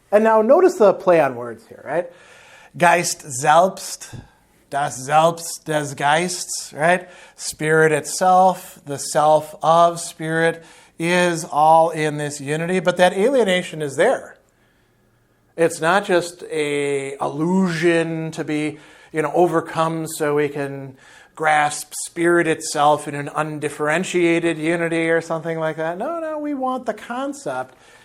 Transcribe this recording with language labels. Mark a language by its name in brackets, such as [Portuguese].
[English] And now notice the play on words here, right? [German] Geist selbst, das Selbst des Geists, right? [English] Spirit itself, the self of spirit, is all in this unity, but that alienation is there. It's not just a illusion to be, overcome so we can grasp spirit itself in an undifferentiated unity or something like that. No, we want the concept.